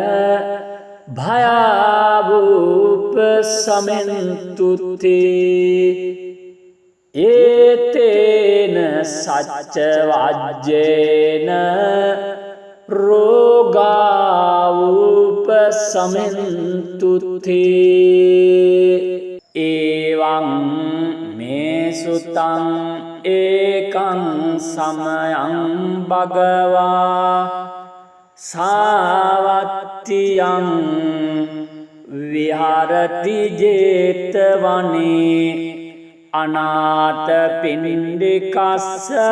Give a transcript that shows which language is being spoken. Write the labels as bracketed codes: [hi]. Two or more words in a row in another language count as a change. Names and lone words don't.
[pi] භයාවුපසමෙන්තුතේ ඒතේන සච්ච වජ්ජේන රෝගාවුපසමෙන්තුතේ එවං මේ සුතං ඒකං සමයං භගවා සාවත්තියං විහරති ජේතවනේ අනාථ පිණ්ඩිකස්ස